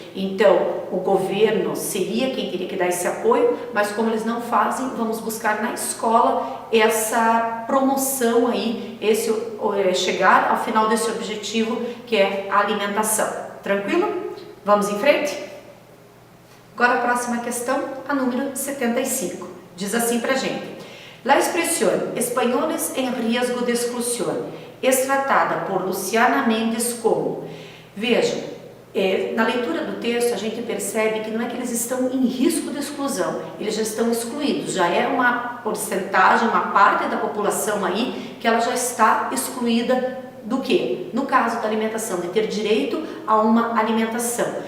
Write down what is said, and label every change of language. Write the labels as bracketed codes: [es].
[pt] Então, o governo seria quem teria que dar esse apoio, mas como eles não fazem, vamos buscar na escola essa promoção aí, chegar ao final desse objetivo, que é a alimentação. Tranquilo? Vamos em frente? Agora a próxima questão, a número 75. Diz assim pra gente: [es] la expresión "españoles en riesgo de exclusión" es tratada por Luciana Mendes como... [pt] Vejam, na leitura do texto a gente percebe que não é que eles estão em risco de exclusão, eles já estão excluídos, já é uma porcentagem, uma parte da população aí que ela já está excluída do quê? No caso da alimentação, de ter direito a uma alimentação.